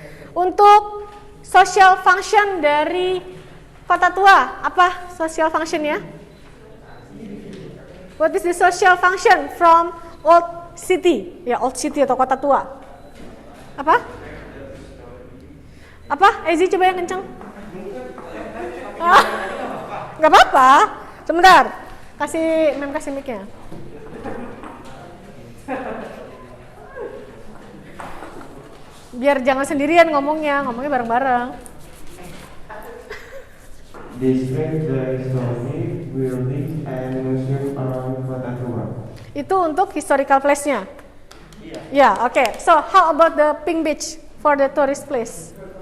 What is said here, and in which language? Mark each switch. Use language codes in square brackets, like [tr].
[id] Untuk social function dari Kota Tua, apa social functionnya? [en] What is the social function from old city? [id] Ya, [en] old city [id] atau Kota Tua. Apa? Apa? Ezi coba yang kenceng. Gak apa-apa. Sebentar. Kasih mic-nya. Biar jangan sendirian ngomongnya bareng-bareng. [en] Describe the history, buildings, and museum around Kota Tua. [id] Itu untuk historical place-nya? [en] Yeah, okay. So, how about the Pink Beach for the tourist place?